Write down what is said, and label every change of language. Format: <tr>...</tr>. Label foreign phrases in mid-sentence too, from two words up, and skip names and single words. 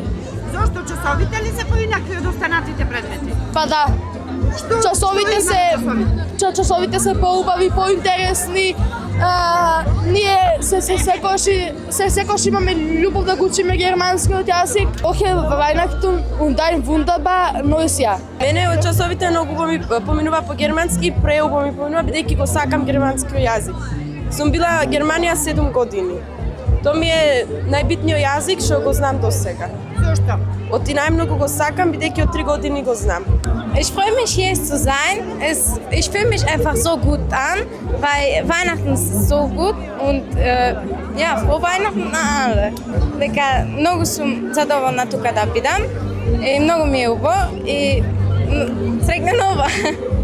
<mk>Зошто часовите ли се поинакви од останатите предмети? Па да. Часовите се поубави, поинтересни. Ние секогаш имаме љубов да го учиме германскиот јазик.</mk> <de>Охе Weihnachten und ein wunderbar neues Jahr.</de> <mk>Мене од часовите многу ми поминува по германски, преубаво ми поминува бидејќи го сакам германскиот јазик. Сум била во Германија 7 години. Тоа ми е најбитниот јазик што го знам до сега. Зошто? Оти најмногу го сакам бидејќи од 3 години го знам.</mk> <de>Ich freue mich, hier zu sein. Ich fühle mich einfach so gut an, weil Weihnachten ist so gut und ja, frohe Weihnachten на alle.</de> <mk>Дека многу сум задоволна тука да бидам и многу ми е убаво и среќна нова.</mk>